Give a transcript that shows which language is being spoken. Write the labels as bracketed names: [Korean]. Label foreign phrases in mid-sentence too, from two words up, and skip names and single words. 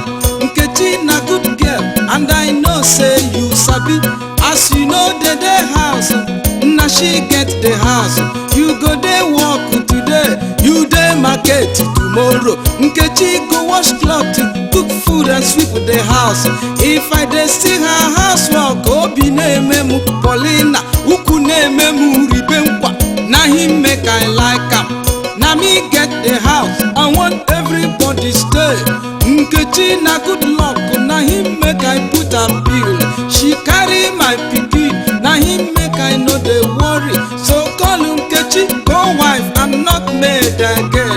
[Nigerian Pidgin] Nkechi na good girl, and I know say you sabi. As you know the day house, na she get the house. You go dey work today, you dey market tomorrow. Nkechi go wash cloth, cook food and sweep the house. If I dey see her housework, [Igbo] obi na-eme mu Paulina, ukwu na-eme mu ribe nkwa. [Nigerian Pidgin] Na him make I like am. Na me get the house, I want everybody stay. Nkechi na good luck, na him make I put a bill. She carry my pikin, na him make I no dey worry. So call Nkechi co-wife and not maid again.